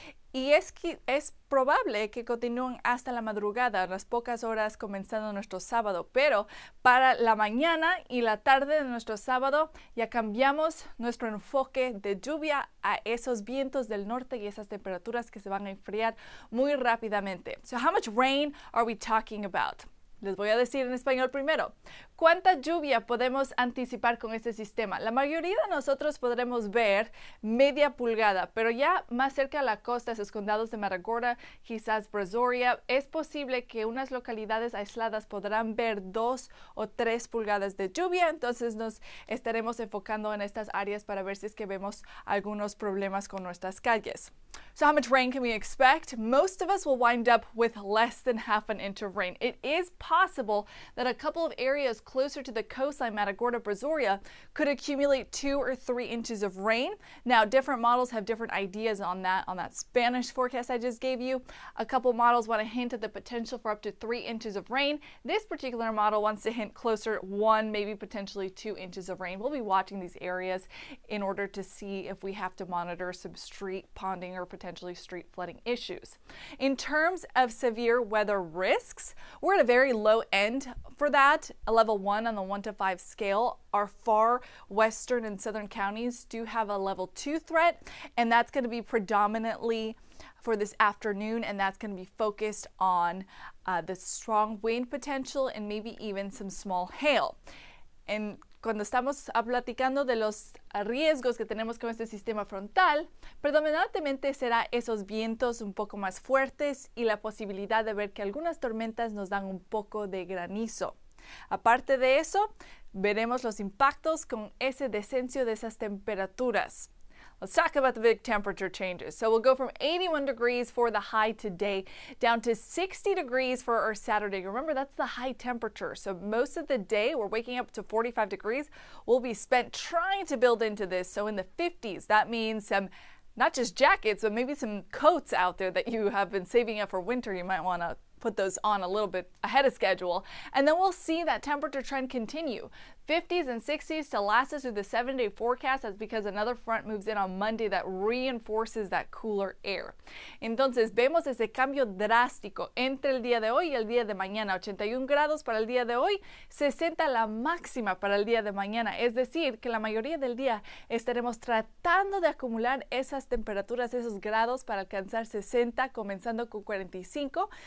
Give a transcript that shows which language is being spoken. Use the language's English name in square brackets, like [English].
[Spanish] Y es probable que continúen hasta la madrugada, unas pocas horas comenzando nuestro sábado, pero para la mañana y la tarde de nuestro sábado ya cambiamos nuestro enfoque de lluvia a esos vientos del norte y esas temperaturas que se van a enfriar muy rápidamente. [English] So how much rain are we talking about? [Spanish] Les voy a decir en español primero. ¿Cuánta lluvia podemos anticipar con este sistema? La mayoría de nosotros podremos ver media pulgada, pero ya más cerca a la costa, esos condados de Matagorda, quizás Brazoria, es posible que unas localidades aisladas podrán ver 2 o 3 pulgadas de lluvia. Entonces nos estaremos enfocando en estas áreas para ver si es que vemos algunos problemas con nuestras calles. [English] So how much rain can we expect? Most of us will wind up with less than half an inch of rain. It is possible that a couple of areas closer to the coastline, Matagorda, Brazoria, could accumulate 2 or 3 inches of rain. Now, different models have different ideas on that Spanish forecast I just gave you. A couple models want to hint at the potential for up to 3 inches of rain. This particular model wants to hint closer 1, maybe potentially 2 inches of rain. We'll be watching these areas in order to see if we have to monitor some street ponding or potentially street flooding issues. In terms of severe weather risks, we're at a very low end for that, a level 1 on the 1 to 5 scale. Our far western and southern counties do have a level 2 threat, and that's going to be predominantly for this afternoon, and that's going to be focused on the strong wind potential and maybe even some small hail. [Spanish] And cuando estamos platicando de los riesgos que tenemos con este sistema frontal, predominantemente será esos vientos un poco más fuertes y la posibilidad de ver que algunas tormentas nos dan un poco de granizo. Aparte de eso, veremos los impactos con ese descenso de esas temperaturas. [English] Let's talk about the big temperature changes. So we'll go from 81 degrees for the high today down to 60 degrees for our Saturday. Remember, that's the high temperature. So most of the day, we're waking up to 45 degrees. We'll be spent trying to build into this. So in the 50s, that means some not just jackets, but maybe some coats out there that you have been saving up for winter. You might want to put those on a little bit ahead of schedule. And then we'll see that temperature trend continue. 50s and 60s to last us through the 7-day forecast. That's because another front moves in on Monday that reinforces that cooler air. [Spanish] Entonces vemos ese cambio drástico entre el día de hoy y el día de mañana. 81 grados para el día de hoy, 60 la máxima para el día de mañana. Es decir, que la mayoría del día estaremos tratando de acumular esas temperaturas, esos grados para alcanzar 60, comenzando con 45.